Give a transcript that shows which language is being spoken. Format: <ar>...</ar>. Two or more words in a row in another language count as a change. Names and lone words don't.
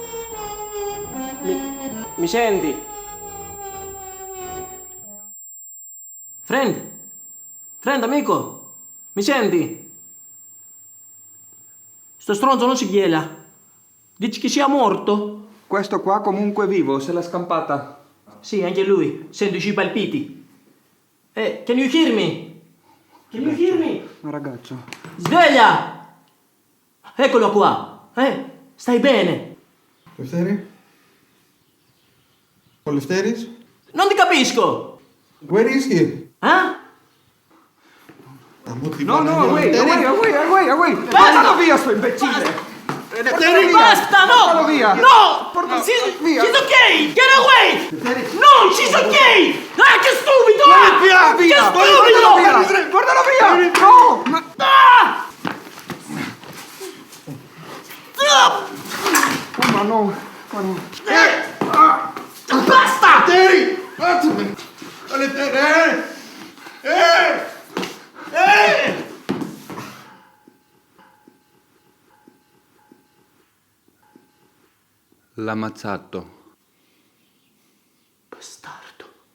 <it>Mi senti? Friend? Friend, amico? Mi senti? Sto stronzo non si ghiela. Dici che sia morto? Questo qua comunque vivo, se l'ha scampata. Sì, anche lui. Sento i palpiti.</it> <en>Can you hear me? Can you hear me?</en> <it>Ma ragazzo. Sveglia! Eccolo qua. Stai bene?</it> <el>Λευτέρη. Ο Λευτέρης.</el> <it>Non ti capisco.</it> <en>Where is he? No, away.</en> <it>Portalo via, sto imbecille! Basta, no! Portalo via! No! Via!</it> <en>She's okay! Get away! No, she's okay!</en> <it>Che stupido! Che stupido! Portalo via! No! Ma no! basta!</it> <el>Άσε με! Ελευθερέ!</el> <it>L'Ammazzato. Bastardo.</it>